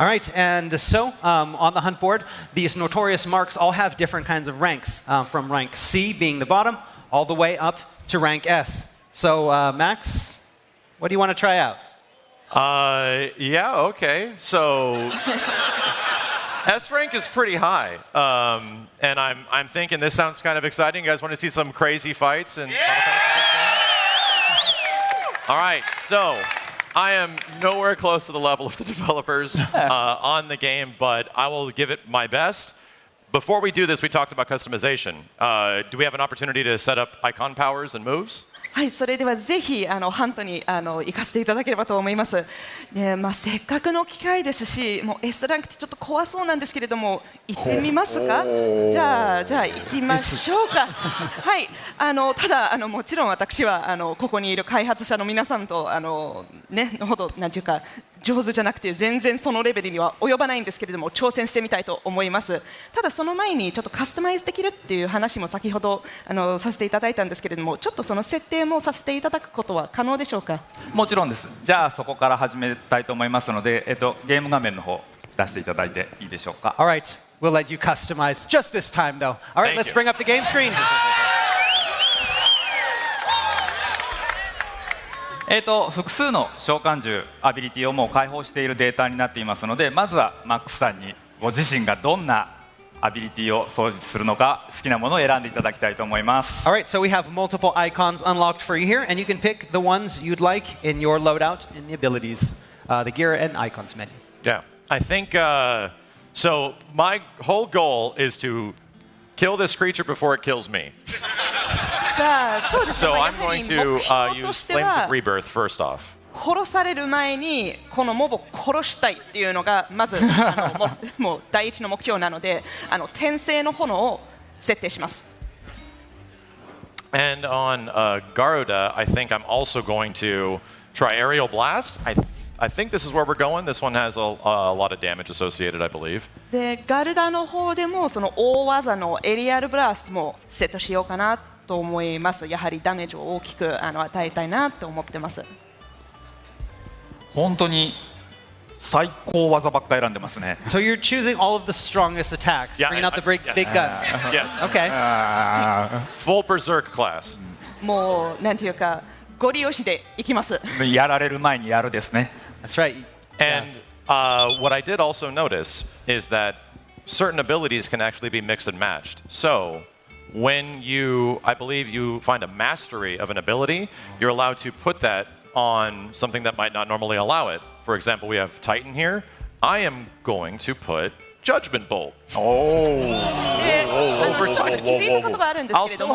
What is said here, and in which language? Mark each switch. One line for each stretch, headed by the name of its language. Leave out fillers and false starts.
English: Alright, and so on the hunt board, these notorious marks all have different kinds of ranks, from rank C being the bottom, all the way up to rank S. So Max, what do you want to try out? Yeah, okay. So S rank is pretty high, and I'm thinking this sounds kind of exciting. You guys want to see some crazy fights and? All right, so I am nowhere close to the level of the developers on the game, but I will give it my best. Before we do this, we talked about customization. Do we have an opportunity to set up icon powers and moves?
Japanese: はい、それではぜひハントに行かせていただければと思います。でせっかくの機会ですし、もう S ランクってちょっと怖そうなんですけれども、行ってみますか？じゃあ行きましょうか。はい、ただもちろん私はここにいる開発者の皆さんとのほどなんていうか上手じゃなくて全然そのレベルには及ばないんですけれども、挑戦してみたいと思います。ただその前にちょっとカスタマイズできるっていう話も先ほどさせていただいたんですけれども、ちょっとその設定もさせていただくことは可能でしょうか？もちろんです。じゃあそこから始めたいと思いますので、ゲーム画面の方出していただいていいでしょうか？
English: Alright, we'll let you customize just this time though. Alright, let's bring up the game screen.
Japanese: 複数の召喚獣アビリティをもう開放しているデータになっていますので、まずはマックスさんにご自身がどんなアビリティを装備するのか好きなものを選んでいただきたいと思います。
English: Alright, so we have multiple icons unlocked for you here, and you can pick the ones you'd like in your loadout in the abilities, the gear and icons menu. Yeah, I think so. My whole goal is to kill this creature before it kills me.
Japanese: じゃあそうですね。
English: So I'm going to use Flames of Rebirth first off.
Japanese: 殺される前にこのモブを殺したいっていうのがまずもう第一の目標なので、転生の炎を設定します。
English: And on Garuda, I think I'm also going to try Aerial Blast. I think this is where we're going. This one has a lot of damage associated, I believe.
Japanese: でガルダの方でもその大技のエリアルブラストもセットしようかなと思います。やはりダメージを大きく与えたいなと思ってます。本当に最高技ばっかり選んでますね。
English: So you're choosing all of the strongest attacks, bringing out the big guns. Yes. Okay. Full berserk class.
Japanese: もうなんていうかゴリ押しでいきます。やられる前にやるですね。
English: That's right. And what I did also notice is that certain abilities can actually be mixed and matched. So when I believe you find a mastery of an ability, you're allowed to put that on something that might not normally allow it. For example, we have Titan here. I am going to put Judgment Bolt. Oh.
Japanese: ちょっと気づいたことがあるんですけれども、